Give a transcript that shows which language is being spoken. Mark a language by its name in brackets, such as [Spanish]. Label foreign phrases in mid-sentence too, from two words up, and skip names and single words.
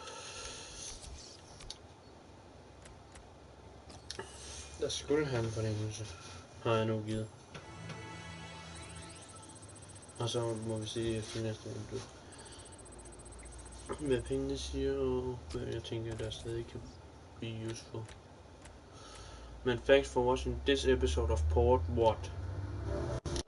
[Danish] Der skulle have en forlængelse, har jeg nu givet. Og så må vi se efter næste uge, hvad pengene siger, og hvad jeg tænker, der stadig kan [English] be useful. Men thanks for watching this episode of Port What.